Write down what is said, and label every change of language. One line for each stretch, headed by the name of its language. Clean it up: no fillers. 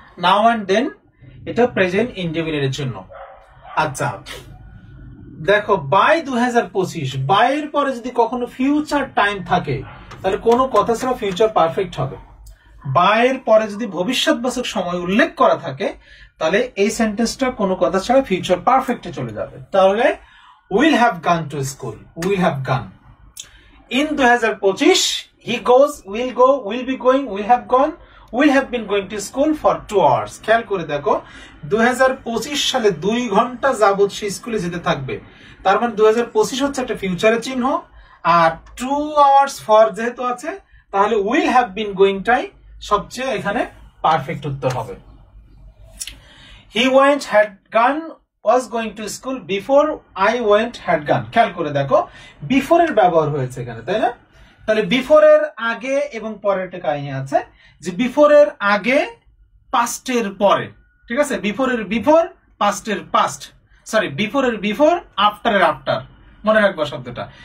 Bangla: Now and then এটা present ইন্ডিফিনিটের চিহ্ন। আচ্ছা দেখো বাই 2025, বাই এর পরে যদি কখনো ফিউচার টাইম থাকে তাহলে কোনো কথা ছাড়া ফিউচার পারফেক্ট হবে। বাই এর পরে যদি ভবিষ্যৎবাচক সময় উল্লেখ করা থাকে তাহলে এই সেন্টেন্সটা কোনো কথা ছাড়া ফিউচার পারফেক্টে চলে যাবে। তাহলে উইল হ্যাভ গান টু স্কুল, উইল হ্যাভ গান।
English: In 2025 he goes, will go, will be going, will have gone, will have been going to school for 2 hours।
Bangla: খেয়াল করে দেখো 2025 সালে 2 ঘন্টা যাবত সে স্কুলে যেতে থাকবে, তার মানে 2025 হচ্ছে একটা ফিউচারের চিহ্ন, আর 2 hours ফর যেহেতু আছে তাহলে
English: will have been going
Bangla: টাই সবচেয়ে এখানে পারফেক্ট উত্তর হবে।
English: he went, had gone, was going to school before I went, had gone।
Bangla: খেয়াল করে দেখো বিফোর এর ব্যবহার হয়েছে এখানে, তাই না? তাহলে বিফোর এর আগে এবং পরের একটা কাহিনী আছে যে বিফোর এর আগে পাস্টের পরে, ঠিক আছে? বিফোর এর বিফোর, পাস্টের পাস্ট, সরি বিফোর এর বিফোর, আফটার এর আফটার, মনে রাখবো শব্দটা।